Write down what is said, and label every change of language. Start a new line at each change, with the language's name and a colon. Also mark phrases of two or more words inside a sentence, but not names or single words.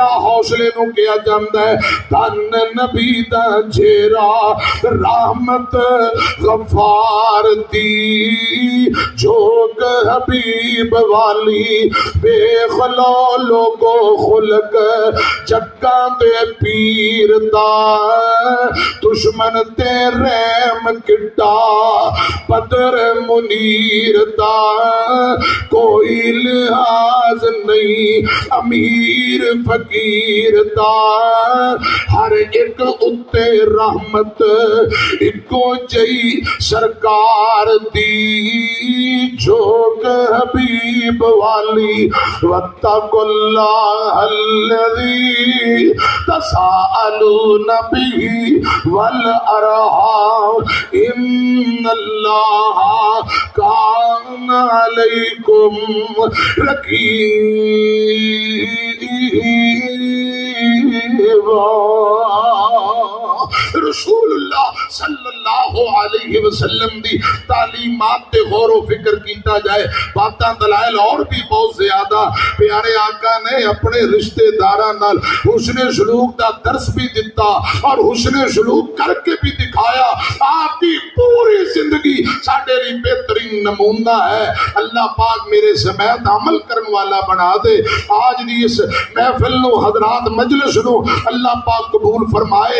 Punjabi: حوصلے نو کیا جاندا ہے دھن نبی دا چہرہ رحمت غفار دی جوگ حبیب والی ویکھ لو لوگو خلق جگاں دے پیر دا دشمن تے رحم کڈا بدر منیر دا کوئی لحاظ نہیں امیر فقیر دا ہر ایک اتے رحمت ایکو جئی سرکار دی جوگ حبیب والی
Arabic: واتقوا اللہ الذی تساءلون بہ والارحام ان اللہ کان علیکم
Punjabi: رقیبا رسول اللہ
Arabic: صلی اللہ علیہ وسلم
Punjabi: دی تعلیمات تے غور و فکر کیتا جائے باتاں دلائل اور بھی بہت زیادہ پیارے آقا نے اپنے رشتہ داراں نال حسن سلوک دا درس بھی دیتا اور حسن سلوک کر کے بھی دکھایا نمونہ ہے، اللہ پاک میرے سمیت عمل کرن والا بنا دے۔ آج دی اس محفل نو حضرات مجلس نو اللہ پاک قبول فرمائے۔